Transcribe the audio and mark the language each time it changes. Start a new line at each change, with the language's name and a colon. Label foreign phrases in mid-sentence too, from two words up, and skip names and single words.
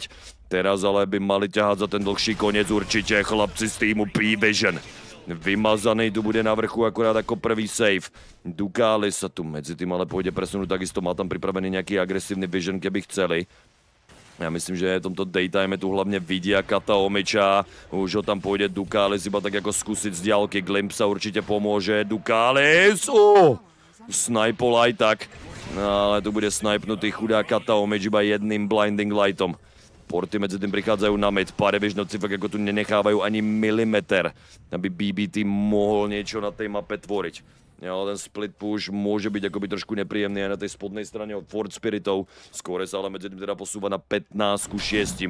Slovak: Teraz ale by mali ťahať za ten dlhší koniec určite chlapci z týmu PVISION. Vymazaný tu bude na vrchu akurát ako prvý save. Dukalis sa tu medzi tým ale pôjde presunúť, takisto má tam pripravený nejaký agresívny vision, keby chceli.
Czech: Já myslím, že v tomto daytime tu hlavně vidí Kata Omiča, už ho tam půjde Dukalis, iba tak jako zkusit z diálky, Glimpsa určitě pomůže,
Slovak: Dukalis, snipol aj tak, no, ale tu bude snipnutý chudá Kata Omič iba jedným
English: blinding lightom.
Czech: Porty mezi tím přichádzají na mid, PVISIOnovci fakt jako tu nenechávají ani milimetr, aby BBT mohl něco na té mape tvoriť. Jo, ten
English: split push
Czech: může být jakoby trošku nepříjemný na té spodnej straně od Ford Spiritov. Skóre se ale mezi tím teda posúva na 15-6.